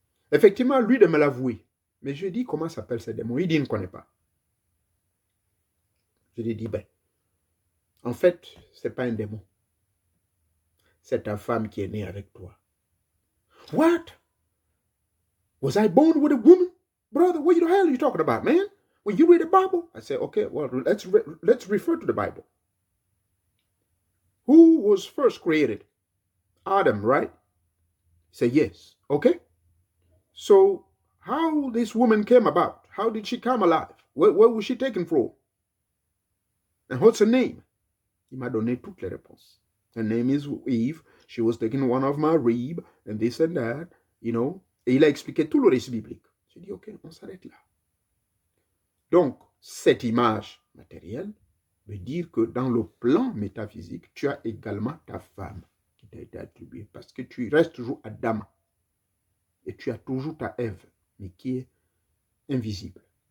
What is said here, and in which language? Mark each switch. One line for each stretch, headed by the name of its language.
French: Effectivement, lui de me l'avouer. Mais je lui ai dit, comment s'appelle ce démon? Il dit, il ne connaît pas. Je lui ai dit, ben, en fait, ce n'est pas un démon. C'est ta femme qui est née avec toi.
English: What? Was I born with a woman? Brother, what the hell are you talking about, man? When you read the Bible? I said, okay, well, let's refer to the Bible. Who was first created? Adam, right? He said, yes. Okay. So, how this woman came about? How did she come alive? Where was she taken from? And what's her name?
French: Il m'a donné toutes les réponses.
English: Her name is Eve. She was taking one of my rib and this and that, you know.
French: Et il a expliqué tout le récit biblique. J'ai dit, ok, on s'arrête là. Donc, cette image matérielle veut dire que dans le plan métaphysique, tu as également ta femme qui t'a été attribuée parce que tu restes toujours Adam et tu as toujours ta Ève, mais qui est invisible.